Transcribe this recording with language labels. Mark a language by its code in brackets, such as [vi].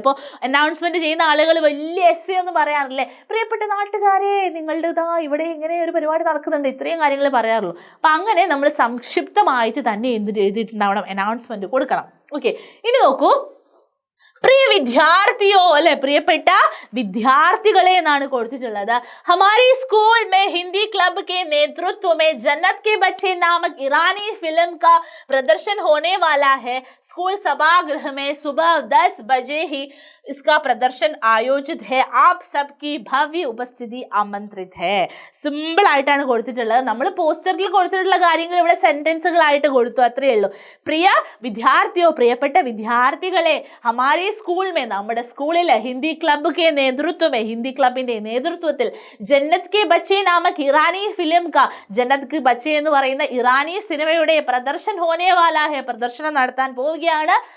[ml] ഇപ്പോൾ അനൗൺസ്മെന്റ് ചെയ്യുന്ന ആളുകൾ വലിയ എസ്സേ ഒന്നും പറയാറില്ലേ, പ്രിയപ്പെട്ട നാട്ടുകാരെ നിങ്ങളുടെ ഇവിടെ ഇങ്ങനെ ഒരു പരിപാടി നടക്കുന്നുണ്ട്, ഇത്രയും കാര്യങ്ങൾ പറയാറുള്ളൂ. അപ്പം അങ്ങനെ നമ്മൾ സംക്ഷിപ്തമായിട്ട് തന്നെ എഴുതിയിട്ടുണ്ടാവണം, അനൗൺസ്മെന്റ് കൊടുക്കണം. ഓക്കെ, ഇനി നോക്കൂ. [hi] പ്രിയ വിദ്യാർത്ഥിയോ [ml] അല്ലെ, പ്രിയപ്പെട്ട വിദ്യാർത്ഥികളെ എന്നാണ് കൊടുത്തിട്ടുള്ളത്. [hi] ഹമാരി സ്കൂൾ മേ ഹിന്ദി ക്ലബ് के नेतृत्व में जन्नत के बच्चे नामक ईरानी फिल्म का प्रदर्शन होने वाला है. स्कूल सभागृह में सुबह 10 बजे ही इसका प्रदर्शन आयोजित है. आप सबकी भव्य उपस्थिति आमंत्रित है. [ml] സിമ്പിൾ ആയിട്ടാണ് കൊടുത്തിട്ടുള്ളത്. നമ്മൾ പോസ്റ്ററിൽ കൊടുത്തിട്ടുള്ള കാര്യങ്ങൾ ഇവിടെ സെന്റൻസുകളായിട്ട് കൊടുത്തു, അത്രയേ ഉള്ളൂ. [hi] പ്രിയ വിദ്യാർത്ഥിയോ, [ml] പ്രിയപ്പെട്ട വിദ്യാർത്ഥികളെ, [hi] ഹമാരി സ്കൂൾ മേ, [ml] നമ്മുടെ സ്കൂളിൽ [hi] ഹിന്ദി ക്ലബ് കെ നേതൃത്വം, [ml] ഹിന്ദി ക്ലബിന്റെ നേതൃത്വത്തിൽ [hi] ജന്നത്ത് കി ബച്ചി നാമക് ഇറാനി ഫിലിം കാ, [ml] ജന്നത്ത് കി ബച്ചി എന്ന് പറയുന്ന ഇറാനി സിനിമയുടെ [hi] പ്രദർശൻ ഹോനെ വാലാ ഹെ, [ml] പ്രദർശനം നടത്താൻ പോവുകയാണ്.